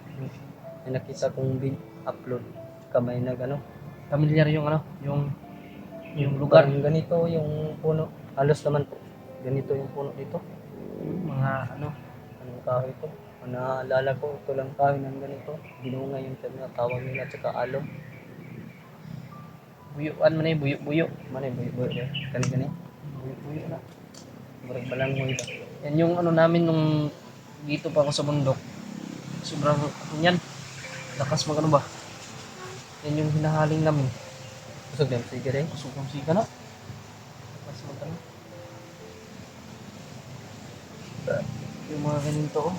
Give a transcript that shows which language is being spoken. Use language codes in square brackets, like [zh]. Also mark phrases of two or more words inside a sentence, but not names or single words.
[tl] May nakita kong upload. Kamay nag, ano, Familiar yung ano, yung lugar. parang ganito yung puno. Halos naman po. Ganito yung puno dito. Mga ano, Anong kahoy ito? Naalala ko, ito lang kahoy ng ganito. Binunga yung tawag nila, tsaka alom. buyuan man eh, buyo-buyo. Manay, buyo-buyo. Kani-kani. Buyo-buyo na. [ceb] Murag balangoy ba? [tl] Yan yung ano namin nung dito pa ako sa bundok. Sobrang yan. Lakas mag ano ba? Yan yung hinahaling namin. [ceb] Kusog lang, sige rin. [tl] Sobrang sika na. Lakas mag ano. Yung mga ganito oh.